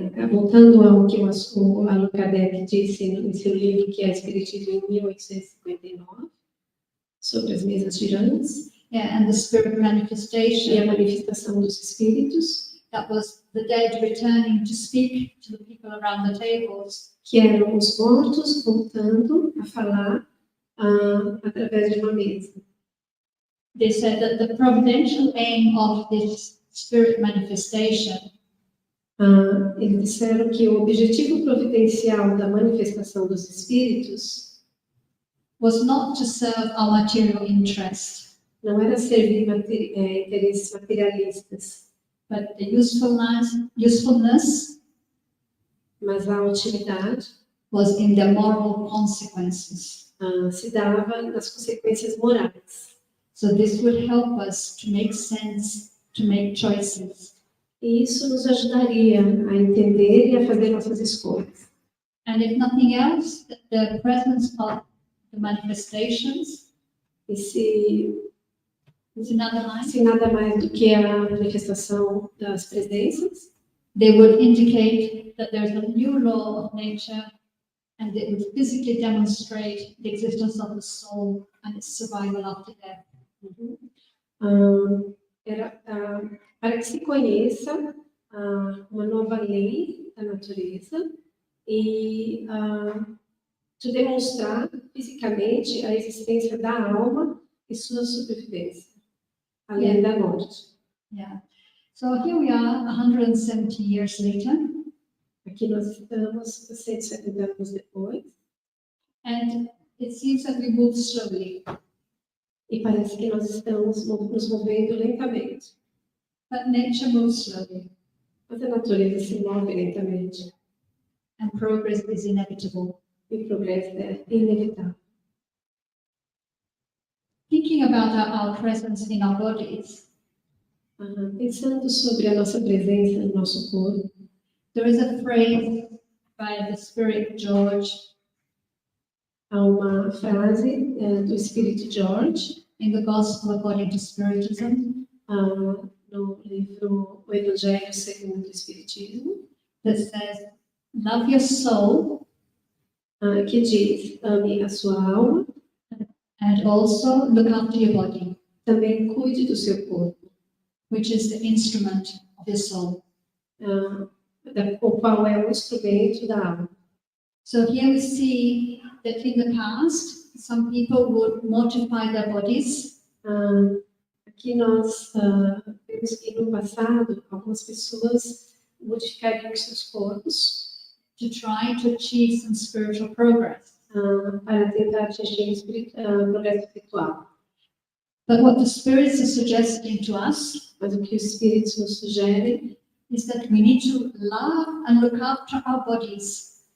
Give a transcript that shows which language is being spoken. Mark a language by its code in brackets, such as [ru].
[pt] Voltando ao que o Allan Kardec disse em seu livro, que é Espiritismo, em 1859, sobre as mesas girantes [en] Yeah, and the spirit [pt] e a [en] manifestation. [pt] manifestação dos espíritos, [en] That was the dead returning to speak to the people around the tables. [pt] que eram os mortos voltando a falar através de uma mesa. [en] They said that the providential aim of this spirit manifestation [pt] Eles disseram que o objetivo providencial da manifestação dos espíritos [en] was not to serve our material interest, [pt] não era servir interesses materialistas, [en] but the usefulness [pt] mas a utilidade [en] was in the moral consequences. [pt] se dava nas consequências morais. [en] So this would help us to make sense, to make choices. [pt] E isso nos ajudaria a entender e a fazer nossas escolhas. [en] And if nothing else, the presence of the manifestations [pt] E se [en] is another line. [pt] nada mais do que a manifestação das presenças, [en] They would indicate that there's a new law of nature and it would physically demonstrate the existence of the soul and its survival after death. [pt] Para que se conheça uma nova lei da natureza e de demonstrar fisicamente a existência da alma e sua sobrevivência, além da morte. [en] Yeah. So here we are 170 years later, [pt] Aqui nós estamos 170 anos depois [en] and it seems that we move slowly, [pt] e parece que nós estamos nos movendo lentamente. [en] but nature moves slowly [pt] Mas a natureza se move lentamente [en] and progress is inevitable. [pt] e o progresso é inevitável. [en] Thinking about our presence in our bodies, [pt] Pensando sobre a nossa presença no nosso corpo, [en] there is a phrase by the Spirit George [pt] há uma frase do Espírito George, [en] in the Gospel according to Spiritism [pt] no livro O Evangelho segundo o Espiritismo, [en] that says, love your soul [pt] que diz: ame a sua alma, [en] and also look after your body, [pt] também cuide do seu corpo, [en] which is the instrument of your soul. [pt] o qual é o instrumento da alma. [en] So here we see that in the past, some people would mortify their bodies [pt] Aqui nós vemos que no passado algumas pessoas modificariam os seus corpos [en] to try to achieve some spiritual progress. [pt] para tentar atingir o progresso espiritual. [en] But what the spirits are suggesting to us [pt] Mas o que os espíritos nos sugerem [en] is that we need to love and look after our bodies,